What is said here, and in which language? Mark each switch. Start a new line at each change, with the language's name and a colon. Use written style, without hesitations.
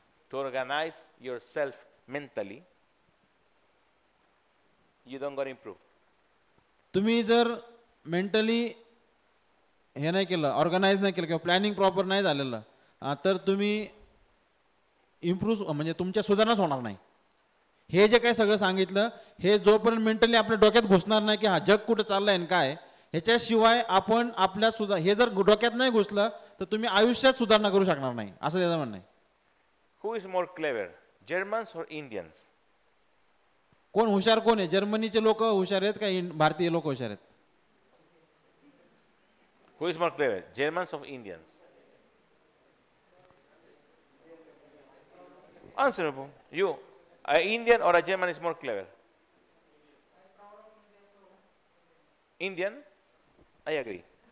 English: To organize yourself mentally, you don't gonna improve.
Marathi: तुम्ही जर mentally हे नाही केलं, ऑर्गनाईज नाही केलं किंवा प्लॅनिंग प्रॉपर नाही झालेलं, तर तुम्ही इम्प्रूव्ह म्हणजे तुमच्या सुधारणाच होणार नाही. हे जे काही सगळं सांगितलं हे जोपर्यंत मेंटली आपल्या डोक्यात घुसणार नाही की हा जग कुठं चाललंय आणि काय, ह्याच्याशिवाय आपण आपल्या हे जर डोक्यात नाही घुसलं तर तुम्ही आयुष्यात सुधारणा करू शकणार नाही, असं त्याचं म्हणणं आहे.
English: Who is more clever, Germans or Indians?
Marathi: कोण हुशार कोण आहे? जर्मनीचे लोक हुशार आहेत का भारतीय लोक हुशार आहेत?
English: Who is more clever, Germans or Indians? Answer me, you. An Indian or a German is more clever? Indian? I agree.